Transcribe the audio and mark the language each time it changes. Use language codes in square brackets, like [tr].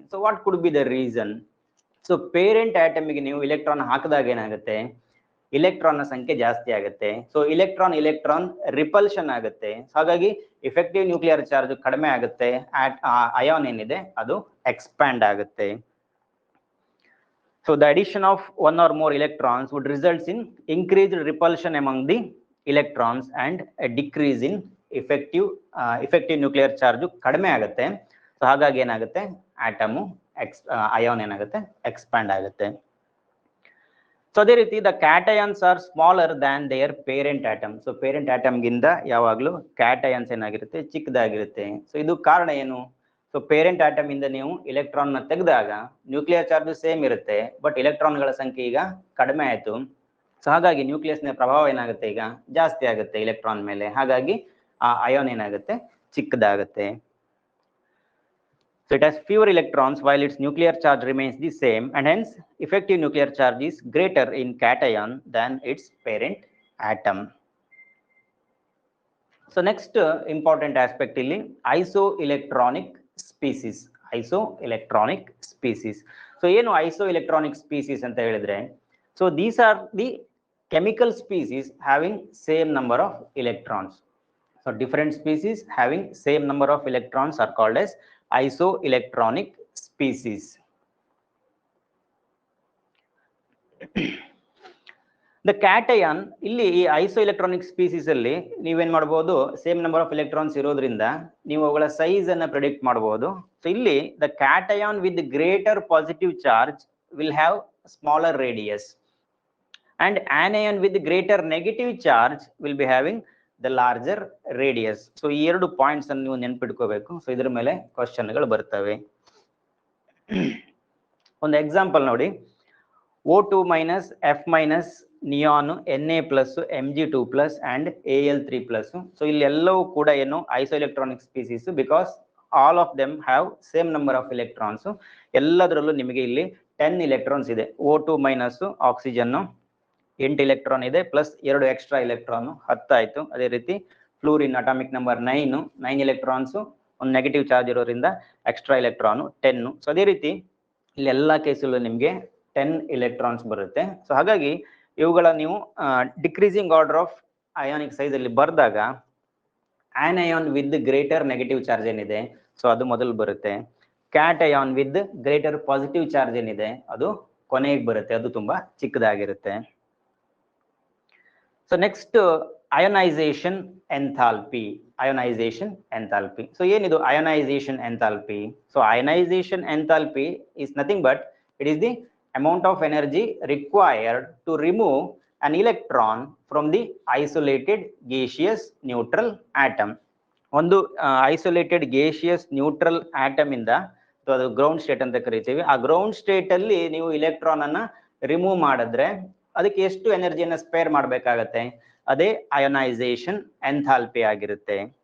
[en] So what could be the reason? [kn] So parent ಆಟಮ್ಗೆ ನೀವು electron ಹಾಕಿದಾಗ ಏನಾಗುತ್ತೆ, ಇಲೆಕ್ಟ್ರಾನ್ ನ ಸಂಖ್ಯೆ ಜಾಸ್ತಿ ಆಗುತ್ತೆ. ಸೊ ಇಲೆಕ್ಟ್ರಾನ್ ರಿಪಲ್ಷನ್ ಆಗುತ್ತೆ. ಹಾಗಾಗಿ ಇಫೆಕ್ಟಿವ್ ನ್ಯೂಕ್ಲಿಯರ್ ಚಾರ್ಜ್ ಕಡಿಮೆ ಆಗುತ್ತೆ. ಅಯಾನ್ ಏನಿದೆ ಅದು ಎಕ್ಸ್ಪ್ಯಾಂಡ್ ಆಗುತ್ತೆ. [en] So the addition of one or more electrons would result in increased repulsion among the electrons and a decrease in effective nuclear charge [kn] ಕಡಿಮೆ ಆಗುತ್ತೆ. So ಹಾಗಾಗಿ ಏನಾಗುತ್ತೆ, ಆಟಮು ಅಯಾನ್ ಏನಾಗುತ್ತೆ, ಎಕ್ಸ್ಪ್ಯಾಂಡ್ ಆಗುತ್ತೆ. [en] so [kn] ಅದೇ ರೀತಿ [en] The cations are smaller than their parent atom. [kn] So parent ಆಟಮ್ಗಿಂತ ಯಾವಾಗಲೂ cations ಏನಾಗಿರುತ್ತೆ, ಚಿಕ್ಕದಾಗಿರುತ್ತೆ. ಸೊ ಇದು ಕಾರಣ ಏನು? ಸೊ ಪೇರೆಂಟ್ ಆಟಮ್ ಇಂದ ನೀವು ಇಲೆಕ್ಟ್ರಾನ್ ನ ತೆಗೆದಾಗ ನ್ಯೂಕ್ಲಿಯರ್ ಚಾರ್ಜ್ ಸೇಮ್ ಇರುತ್ತೆ, ಬಟ್ ಇಲೆಕ್ಟ್ರಾನ್ಗಳ ಸಂಖ್ಯೆ ಈಗ ಕಡಿಮೆ ಆಯ್ತು. ಸೊ ಹಾಗಾಗಿ ನ್ಯೂಕ್ಲಿಯಸ್ ನ ಪ್ರಭಾವ ಏನಾಗುತ್ತೆ, ಈಗ ಜಾಸ್ತಿ ಆಗುತ್ತೆ ಇಲೆಕ್ಟ್ರಾನ್ ಮೇಲೆ. ಹಾಗಾಗಿ ಆ ಅಯಾನ್ ಏನಾಗುತ್ತೆ, ಚಿಕ್ಕದಾಗುತ್ತೆ. [en] So it has fewer electrons while its nuclear charge remains the same, and hence effective nuclear charge is greater in cation than its parent atom. So next important aspect [kn] ಇಲ್ಲಿ [en] isoelectronic species. Isoelectronic species. So [kn] ಏನು isoelectronic species ಅಂತ ಹೇಳಿದ್ರೆ, [en] so these are the chemical species having same number of electrons. So different species having same number of electrons are called as isoelectronic species. [kn] The cation ಇಲ್ಲಿ ಈ ಐಸೋಎಲೆಕ್ಟ್ರಾನಿಕ್ species ಅಲ್ಲಿ ನೀವೇನ್ ಮಾಡಬಹುದು, same number of electrons ಇರೋದ್ರಿಂದ ನೀವು ಅವುಗಳ size ಅನ್ನ predict ಮಾಡಬಹುದು. [en] so [kn] ಇಲ್ಲಿ [en] The cation with greater positive charge will have smaller radius and anion with greater negative charge will be having the larger radius. [kn] So ಈ ಎರಡು ಪಾಯಿಂಟ್ಸ್ ಅನ್ನು ನೀವು ನೆನ್ಪಿಟ್ಕೋಬೇಕು. ಸೊ ಇದ್ರ ಮೇಲೆ ಕ್ವಶನ್ಗಳು ಬರ್ತವೆ. ಒಂದು ಎಕ್ಸಾಂಪಲ್ ನೋಡಿ, O2 minus F minus neon Na+, Mg2+ and Al3+. So ಇಲ್ಲಿ ಎಲ್ಲವೂ ಕೂಡ ಏನು [en] Isoelectronic species, because all of them have same number of electrons. [kn] ಎಲ್ಲದರಲ್ಲೂ ನಿಮಗೆ ಇಲ್ಲಿ 10 ಎಲೆಕ್ಟ್ರಾನ್ಸ್ ಇದೆ. O2 ಮೈನಸ್ ಆಕ್ಸಿಜನ್ 8 ಎಲೆಕ್ಟ್ರಾನ್ ಇದೆ, ಪ್ಲಸ್ 2 ಎಕ್ಸ್ಟ್ರಾ ಎಲೆಕ್ಟ್ರಾನ್ 10 ಆಯ್ತು. ಅದೇ ರೀತಿ ಫ್ಲೂರಿನ್ ಅಟಾಮಿಕ್ ನಂಬರ್ 9 ಎಲೆಕ್ಟ್ರಾನ್ಸ್, ಒಂದು ನೆಗೆಟಿವ್ ಚಾರ್ಜ್ ಇರೋದ್ರಿಂದ ಎಕ್ಸ್ಟ್ರಾ ಎಲೆಕ್ಟ್ರಾನ್ 10. ಸೊ ಅದೇ ರೀತಿ ಇಲ್ಲಿ ಎಲ್ಲಾ ಕೇಸಲ್ಲೂ ನಿಮಗೆ 10 ಎಲೆಕ್ಟ್ರಾನ್ಸ್ ಬರುತ್ತೆ. ಸೊ ಹಾಗಾಗಿ ಇವುಗಳ ನೀವು decreasing order of ionic size ಅಲ್ಲಿ ಬರ್ದಾಗ [en] anion with greater negative charge [kn] ಏನಿದೆ ಸೊ ಅದು ಮೊದಲು ಬರುತ್ತೆ. [en] cation with greater positive charge [kn] ಏನಿದೆ ಅದು ಕೊನೆಗೆ ಬರುತ್ತೆ, ಅದು ತುಂಬಾ ಚಿಕ್ಕದಾಗಿರುತ್ತೆ. So next ionisation enthalpy. Ionisation enthalpy, so ಏನಿದು ionisation enthalpy? [en] So ionization enthalpy is nothing but it is the amount of energy required to remove an electron from the isolated gaseous neutral atom. [kn] ಒಂದು isolated gaseous neutral atom ಇಂದ ಅದು ground state ಅಂತ ಕರಿತೀವಿ. ಆ ground state ಅಲ್ಲಿ ನೀವು electron ಅನ್ನ remove ಮಾಡಿದ್ರೆ ಅದಕ್ಕೆ ಎಷ್ಟು ಎನರ್ಜಿಯನ್ನ ಸ್ಪೇರ್ ಮಾಡಬೇಕಾಗತ್ತೆ? ಅದೇ ಅಯೋನೈಸೇಷನ್ ಎಂಥಾಲ್ಪಿ ಆಗಿರುತ್ತೆ.